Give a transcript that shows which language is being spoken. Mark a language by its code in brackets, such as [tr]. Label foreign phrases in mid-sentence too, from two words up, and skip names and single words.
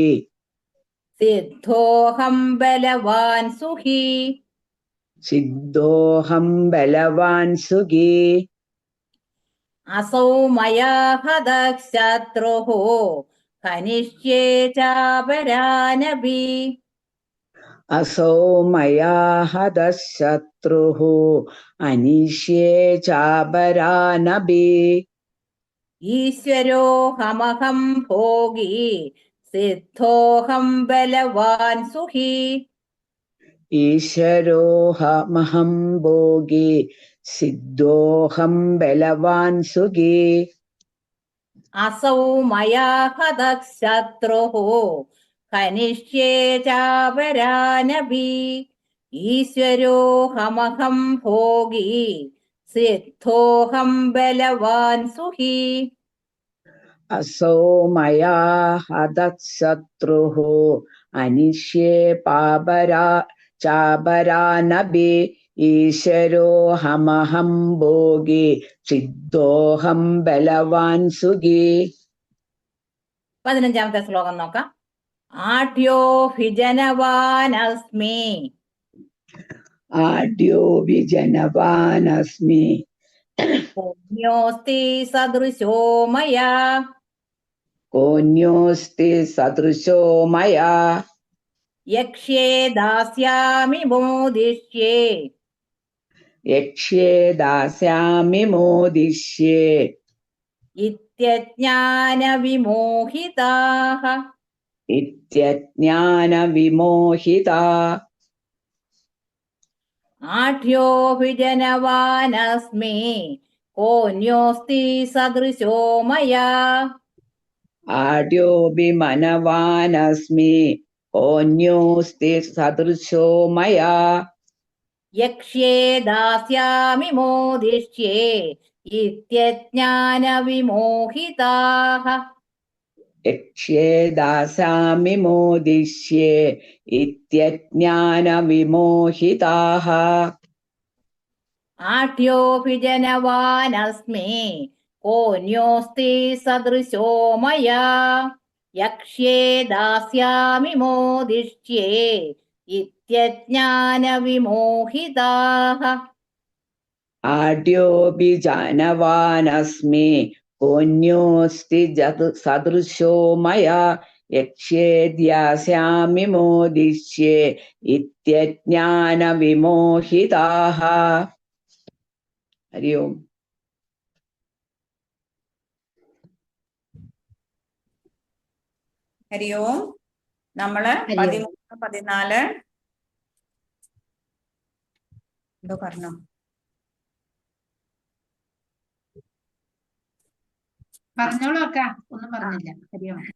[sa] സിദ്ധോഹം ബലവാൻ സുഖി. സിദ്ധോഹം ബലവാൻ സുഖി. അസൗ മയാ ഹതഃ ശത്രുഃ ഹനിഷ്യേ ചാപരാനപി. असौ मया हतः शत्रुः अनिष्ये चापरानपि ഈശ്വരോഹമഹം ഭോഗി സിദ്ധോഹം ബലവാൻ സുഖി. ईश्वरोऽहमहं भोगी सिद्धोऽहं बलवान् सुखी അസൗ മയാ ഹതഃ ശത്രുഃ ഹനിഷ്യേ ചാപരാനപി. ഈശ്വരോഹമഹം ഭോഗി സിദ്ധോഹം ബലവാൻ സുഖി. असौ मया हतः शत्रुः अनिष्ये चापरानपि ईश्वरोऽहमहं भोगी सिद्धोऽहं बलवान् सुखी. [ml] 15ാമത്തെ ശ്ലോകം നോക്കാം. [sa] ആഢ്യോ ഭിജനവാനസ്മി आढ्यो विजनवानस्मि പുണ്യോസ്തി സദൃശോ മയാ. कोऽन्योऽस्ति सदृशो मया യക്ഷ്യേ ദാസ്യാമി മോദിഷ്യേ. यक्ष्ये दास्यामि मोदिष्ये ഇത്യജ്ഞാനവിമോഹിതാഃ. इत्यज्ञानविमोहिता. ആഢ്യോ ഭിജനവാനസ്മി കോന്യോസ്തി സദൃശോ മയാ. आढ्योऽभिमनवानस्मि कोऽन्योऽस्ति सदृशो मया യക്ഷ്യേ ദാസ്യാമി മോദിഷ്യേ ഇത്യജ്ഞാനവിമോഹിതാഃ. यक्ष्ये दास्यामि मोदिष्ये इत्यज्ञानविमोहिताः. ആഢ്യോ ഭിജനവാനസ്മി കോന്യോസ്തി സദൃശോ മയാ. യക്ഷ്യേ ദാസ്യാമി മോദിഷ്യേ ഇത്യജ്ഞാനവിമോഹിതാഃ. आढ्योऽभिजानवानस्मि कोऽन्योऽस्ति सदृशो मया यक्ष्ये दास्यामि मोदिष्ये इत्यज्ञानविमोहिताः. हरि ओम्. ഹരി ഓം. [ml] നമ്മള് 13, 14 എന്തോ പറഞ്ഞോ? പറഞ്ഞോളൂ അക്ക, ഒന്നും പറഞ്ഞില്ല. [sa] ഹരി ഓം.